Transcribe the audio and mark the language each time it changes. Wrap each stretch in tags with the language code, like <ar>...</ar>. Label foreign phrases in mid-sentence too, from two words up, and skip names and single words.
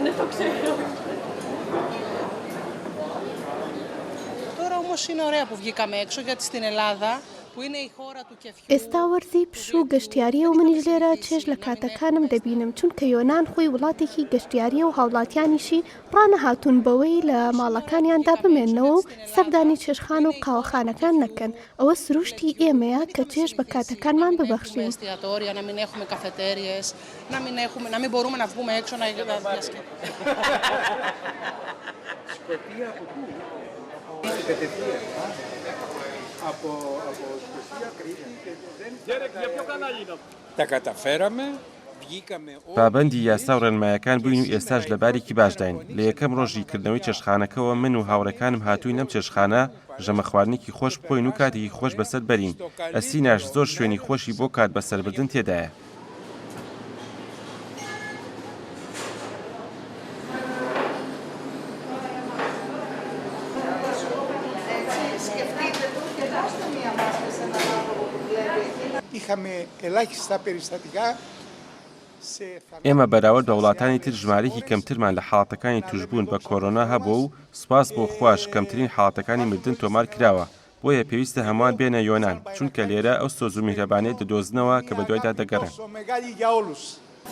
<el>Τώρα όμως είναι ωραία που βγήκαμε έξω, γιατί στην Ελλάδα που είναι η χώρα του κεφιού.</el> <ckb>ئێستا وەرزی پشوو گەشتیاریە و منیش لێرە چێژ لە کاتەکانم دەبینم چونکە یۆنان خۆی وڵاتێکی گەشتیاریە و هاوڵاتیانیشی ڕانەهاتوون بەوەی لە ماڵەکانیاندا بمێننەوە و سەردانی چێژخان و قاوەخانەکان نەکەن. ئەوە سروشتی ئێمەیە کە چێژ بە کاتەکانمان ببەخشین.</ckb> <el>Εστιατόρια, να μην έχουμε καφετέριες, να μην μπορούμε να βγούμε έξω να διασκεδάσουμε. Σκωτία από πού? Κατευθείαν. Από Σκωτία, Κρήτη και δεν... Τα καταφέραμε.</el> <ckb>پابەندی یاسا و ڕێنمایەکان بووین و ئێستاش لە بارێکی باشداین. لە یەکەم ڕۆژی کردنەوەی چێشخانەکەەوە من و هاوڕێکانم هاتووی نەم چێشخانە ژەمە خواردنێکی خۆش بخۆین و کاتێکی خۆش بەسەر بەرین. ئەسیناش زۆر شوێنی خۆشی بۆ کات بەسەربردن تێدایە.</ckb> <el>Είχαμε ελάχιστα περιστατικά.</el> <ckb>ئێمە بەراورد بە وڵاتانی تر ژمارەیەکی کەمترمان لە حاڵەتەکانی توشبوون بە کۆرۆنا هەبووە و سوپاس بۆ خوش کەمترین حاڵەتەکانی مردن تۆمار کراوە. بۆیە پێویستە هەمووان بێنە یۆنان چونکە لێرە ئەو سۆز و میهرەبانیت دەدۆزنەوە کە بە دوایدا دەگەڕێن.</ckb>